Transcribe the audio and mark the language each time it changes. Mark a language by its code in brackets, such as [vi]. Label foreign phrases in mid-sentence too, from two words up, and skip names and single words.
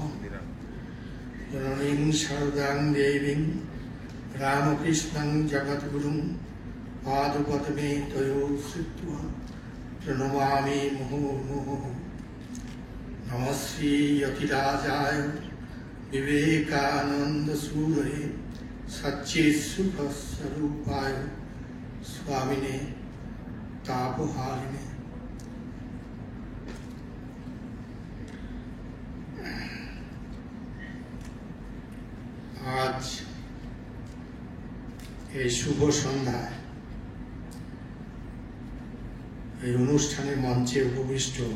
[sa] जननीं शारदां देवीं रामकृष्णं जगद्गुरुं पादपद्मे तयो श्रुत्वा प्रणमामि मुहुर्मुहुः। नमः श्री यतिराजाय विवेकानंद सूरये सच्चित्सुखस्वरूपाय स्वामिने तापहारिणे। [bn] आज এই শুভ সন্ধ্যায় এই অনুষ্ঠানের মঞ্চে উপবিষ্ট